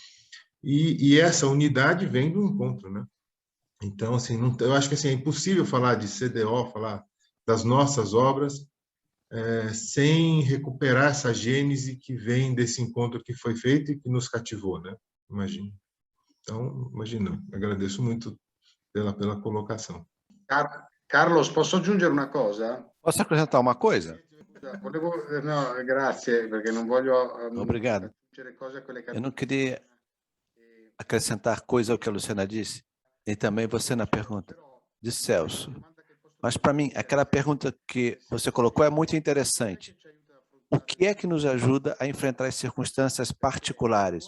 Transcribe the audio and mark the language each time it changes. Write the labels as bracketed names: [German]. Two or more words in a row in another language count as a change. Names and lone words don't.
[Portuguese] E essa unidade vem do encontro, né? Então, assim, eu acho que assim, é impossível falar de CDO, falar das nossas obras, sem recuperar essa gênese que vem desse encontro que foi feito e que nos cativou, né? Imagino. Então, imagina, agradeço muito pela colocação. [Italian] Carlos, posso aggiungere una cosa? [Portuguese] Posso acrescentar uma coisa? [Italian] No, grazie, perché non voglio [Portuguese] Obrigado. [Italian] aggiungere cose a quelle che [Portuguese] Eu não queria acrescentar coisa ao que a Luciana disse, e também você na pergunta de Celso. Mas, para mim, aquela pergunta que você colocou é muito interessante. O que é que nos ajuda a enfrentar as circunstâncias particulares?